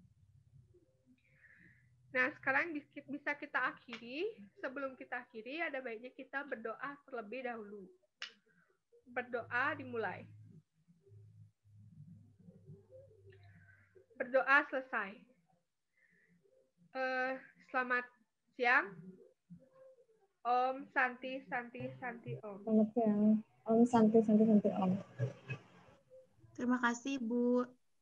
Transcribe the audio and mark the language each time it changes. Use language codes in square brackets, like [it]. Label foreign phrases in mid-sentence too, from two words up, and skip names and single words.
[id] Nah, sekarang bisa kita akhiri. Sebelum kita akhiri, ada baiknya kita berdoa terlebih dahulu. Berdoa dimulai. Berdoa selesai. Selamat siang. [sa] Om Santi Santi Santi Om. [id] Selamat siang. [sa] Om Santi Santi Santi Om. [id] Terima kasih, Bu.